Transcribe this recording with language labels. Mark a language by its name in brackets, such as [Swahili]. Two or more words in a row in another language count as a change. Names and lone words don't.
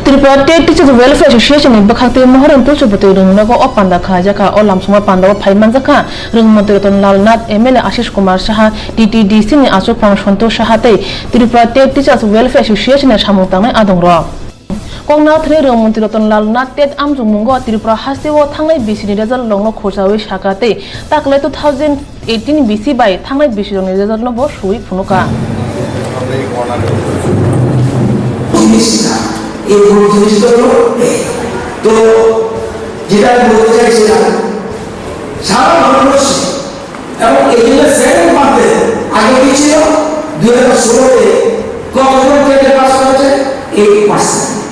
[Kok Borok] Tripura State Teachers Welfare Association ni bakhate mohoran tu chubute rung nago opanda kha jaka olam suma pandawa phaiman jaka rung mantri ton lalnath MLA Ashish Kumar Saha DTDC ni Asuk Pang Santosh Sahatei Tripura State Teachers Welfare Association ni samung tangnai adong ro Kongna thre rung mantri ton lalnath tet amjung mungo Tripura hastewo thangnai BC ni result longno khosawi sakate takle 2018 BC bai thangnai BC ni result no bo sui phunuka [Bangla] এই জিনিসগুলো তো যেটা বলতে চাইছিলাম সারা ভারতবর্ষে এবং এই জন্য [English] second month [Bangla] আগে কি ছিল 2016-তে কতজন টেটে পাস করেছে 8%